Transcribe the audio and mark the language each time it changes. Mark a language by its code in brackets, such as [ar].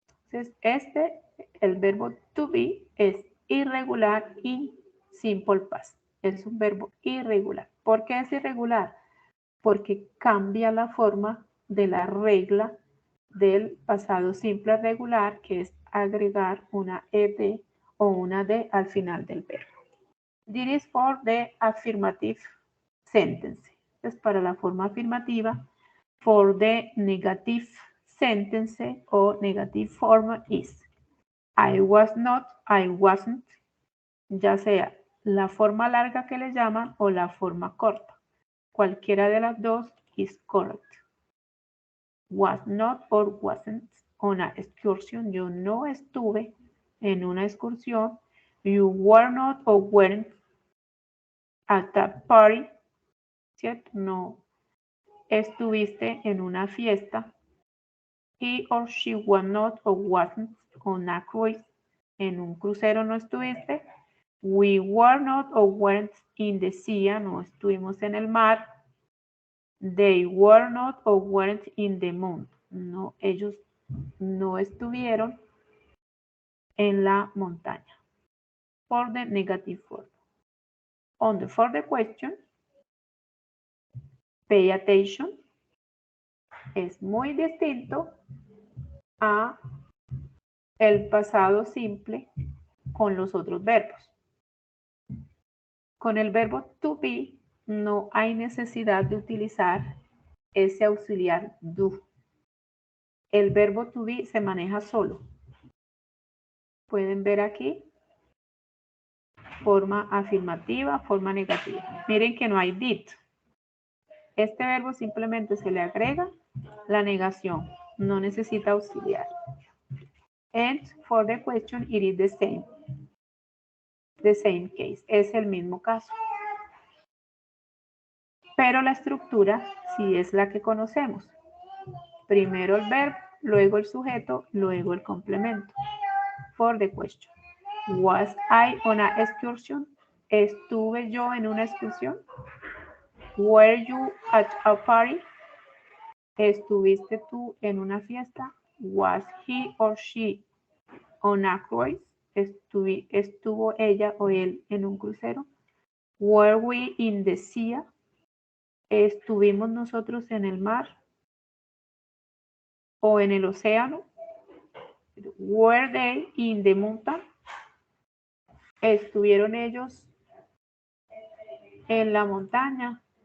[es] Entonces, el verbo to be es irregular in simple past. Es un verbo irregular. ¿Por qué es irregular? porque cambia la forma de la regla del pasado simple regular, que es agregar una ed o una d al final del verbo. [en] This is for the affirmative sentence. [es] Es para la forma afirmativa. [en] For the negative sentence o negative form is I was not, I wasn't, ya sea la forma larga que le llaman o la forma corta. Cualquiera de las dos is correct. Was not or wasn't on an excursion. [es] Yo no estuve en una excursión. [en] You were not or weren't at that party. [es] ¿Cierto? No estuviste en una fiesta. [en] He or she was not or wasn't on a cruise. [es] En un crucero no estuviste. [en] We were not or weren't in the sea. No estuvimos en el mar. They were not or weren't in the moon. [es] No, ellos no estuvieron en la montaña. [en] For the negative form. For the question, pay attention. [es] Es muy distinto a el pasado simple con los otros verbos. Con el verbo to be no hay necesidad de utilizar ese auxiliar do. El verbo to be se maneja solo. Pueden ver aquí forma afirmativa, forma negativa. Miren que no hay did. Este verbo simplemente se le agrega la negación. No necesita auxiliar. [en] And for the question, it is the same. The same case. Es el mismo caso. [es] Pero la estructura sí es la que conocemos. Primero el verbo, luego el sujeto, luego el complemento. For the question. [en] Was I on an excursion? ¿Estuve yo en una excursión? Were you at a party? ¿Estuviste tú en una fiesta? Was he or she on a cruise? [es] ¿Estuvo ella o él en un crucero? Were we in the sea? ¿Estuvimos nosotros en el mar o en el océano? [en] Were they in the mountain? [es] ¿Estuvieron ellos en la montaña?